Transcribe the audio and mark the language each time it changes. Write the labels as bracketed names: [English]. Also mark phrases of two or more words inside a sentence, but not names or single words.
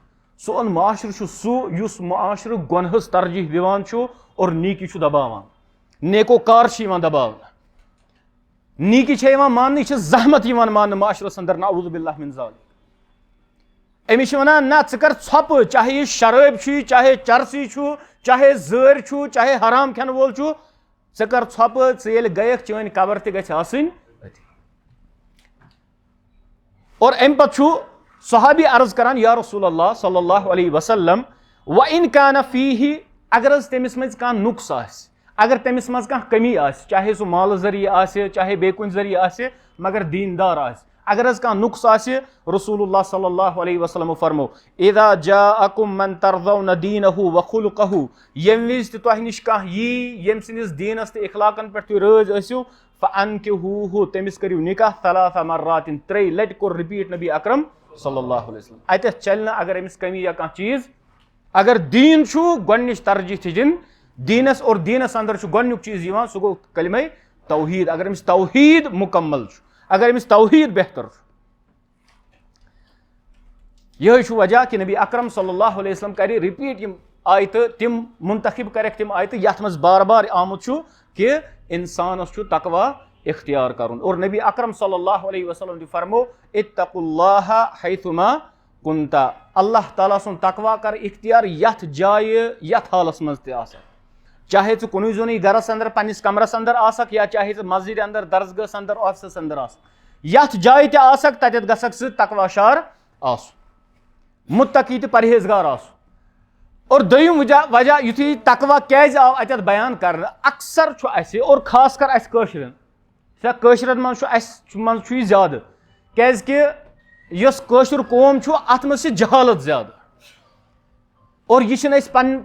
[Kashmiri] منٛگِتھ سون معاشرٕ سُہ یُس معاشرٕ گۄنہَس ترجیح دِوان چھُ اور نیکی چھُ دباوان نیکو کار چھِ یِوان دباونہٕ نیکی چھےٚ یِوان ماننہٕ یہِ چھِ زحمت یِوان ماننہٕ معاشرس اندر [Arabic] نعوذ باللہ من ذالک [Kashmiri] أمِس چھِ وَنان نہ ژٕ کر ژھۄپہٕ چاہے یہِ شرٲبۍ چھُے چاہے چرسی چھُ چاہے زٲرۍ چھُ چاہے حرام کھٮ۪نہٕ وول چھُ ژٕ کر ژھۄپہٕ ژٕ ییٚلہِ گٔیَکھ چٲنۍ قبر تہِ گژھِ آسٕنۍ أتی اور اَمہِ پتہٕ چھُ صحابی عرض کران [Arabic] یا رسول اللہ صلی اللہ علیہ وسلم وَإِن كَانَ فِيهِ [Kashmiri] اگر حظ تٔمِس منٛز کانٛہہ نُقص آسہِ اگر تٔمِس منٛز کانٛہہ کمی آسہِ چاہے سُہ مالہٕ ذٔریعہٕ آسہِ چاہے بیٚیہِ کُنہِ ذٔریعہٕ آسہِ مگر دیٖندار آسہِ اگر حظ کانٛہہ نُقص آسہِ [Arabic] رسول اللہ صلی اللہ علیہ وسلمو [Kashmiri] فرمو اِذا [Arabic] جاءکم من ترضون دیٖنہُ وخلقہُ [Kashmiri] ییٚمہِ وِزِ تہِ تۄہہِ نِش کانٛہہ یی ییٚمہِ سٕنٛدِس دیٖنس تہٕ اخلاقن پٮ۪ٹھ تُہۍ رٲضۍ ٲسِو فَأَنكِحوٗهُ تٔمِس کٔرِو نِکاح [Arabic] ثلاث مرات [Kashmiri] 3 لٹہِ کوٚر رِپیٖٹ [Arabic] نبی اکرم صلی اللہ علیہ وسلم [Kashmiri] اتٮ۪تھ چلہِ نہٕ اگر أمِس کمی یا کانٛہہ چیٖز اگر دیٖن چھُ گۄڈنِچ ترجیح تہِ دِنۍ دیٖنس اور دیٖنس اندر چھُ گۄڈنیُک چیٖز یِوان سُہ گوٚو کلمے توحیٖد اگر أمِس توحیٖد مُکمل چھُ اگر أمِس توحیٖد بہتر چھُ یِہوے چھُ وجہ کہِ [Arabic] نبی اکرم صلی اللہ علیہ وسلم [Kashmiri] کرِ رِپیٖٹ یِم آیتہٕ تِم منتخب کریکھ تِم آیتہٕ یتھ منٛز بار بار آمُت چھُ کہِ انسانس چھُ تقوا اختیار کرُن اور [Arabic] نبی اکرم صلی اللہ علیہ وسلم [Kashmiri] تہِ فرمو [Arabic] اتقوا اللہ حیثما کنتا [Kashmiri] اللہ تعالیٰ سُنٛد تقوا کر اختیار یتھ جایہِ یتھ حالس منٛز تہِ آسکھ چاہے ژٕ کُنُے زوٚنُے گرس اندر پننِس کمرس اندر آسکھ یا چاہے ژٕ مسجد اندر درسگاہس اندر آفسس اندر آسکھ یتھ جایہِ تہِ آسکھ تتٮ۪تھ گژھکھ ژٕ تقوا شار آسُن مُتقی تہٕ پرہیزگار آسُن اور دوٚیِم وجہ یُتھُے تقوا کیازِ آو اتٮ۪تھ بیان کرنہٕ اکثر چھُ اسہِ اور خاص کر اسہِ کٲشرٮ۪ن کٲشرٮ۪ن منٛز چھُ اسہِ منٛز چھُ یہِ زیادٕ کیازِ کہِ یۄس کٲشُر قوم چھُ اتھ منٛز چھِ جہالت زیادٕ اور یہِ چھِنہٕ أسۍ پنٕنۍ